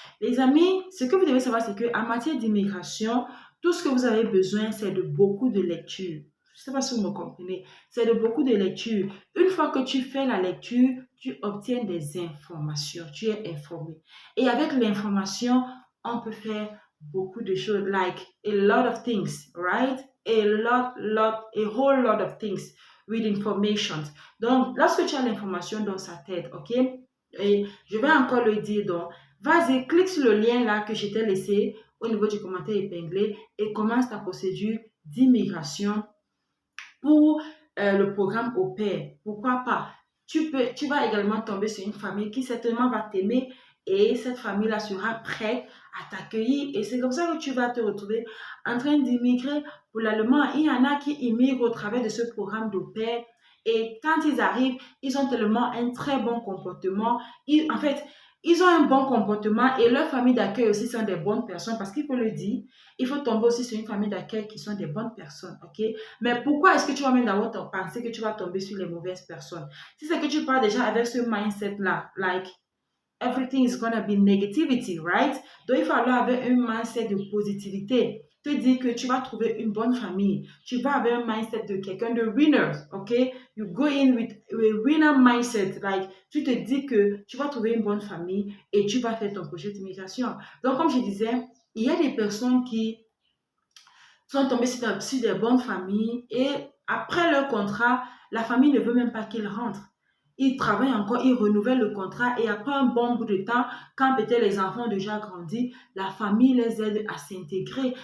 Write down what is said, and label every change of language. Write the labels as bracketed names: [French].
[French] Les amis, ce que vous devez savoir, c'est qu'en matière d'immigration, tout ce que vous avez besoin, c'est de beaucoup de lecture. Je ne sais pas si vous me comprenez. C'est de beaucoup de lecture. Une fois que tu fais la lecture, tu obtiens des informations. Tu es informé. Et avec l'information, on peut faire beaucoup de choses, [English] like a lot of things, right? A whole lot of things with information. [French] Donc, lorsque tu as l'information dans sa tête, ok? Et je vais encore le dire, donc, vas-y, clique sur le lien là que je t'ai laissé au niveau du commentaire épinglé et commence ta procédure d'immigration pour le programme au pair. Pourquoi pas? Tu vas également tomber sur une famille qui certainement va t'aimer et cette famille-là sera prête à t'accueillir. Et c'est comme ça que tu vas te retrouver en train d'immigrer pour l'Allemagne. Il y en a qui immigrent au travers de ce programme d'au pair. Et quand ils arrivent, ils ont tellement un très bon comportement. En fait, ils ont un bon comportement et leur famille d'accueil aussi sont des bonnes personnes parce qu'il faut le dire, il faut tomber aussi sur une famille d'accueil qui sont des bonnes personnes, ok? Mais pourquoi est-ce que tu vas même d'abord penser que tu vas tomber sur les mauvaises personnes? Si c'est que tu pars déjà avec ce mindset-là, [English] like, everything is gonna be negativity, right? [French] Donc, il faut aller avec un mindset de positivité. Te dire que tu vas trouver une bonne famille. Tu vas avec un mindset de quelqu'un de winner, ok? [English] You go in with a winner mindset. [French] Like, tu te dis que tu vas trouver une bonne famille et tu vas faire ton projet d'immigration. Donc, comme je disais, il y a des personnes qui sont tombées sur des bonnes familles et après leur contrat, la famille ne veut même pas qu'ils rentrent. Ils travaillent encore, ils renouvellent le contrat et après un bon bout de temps, quand peut-être les enfants ont déjà grandi, la famille les aide à s'intégrer.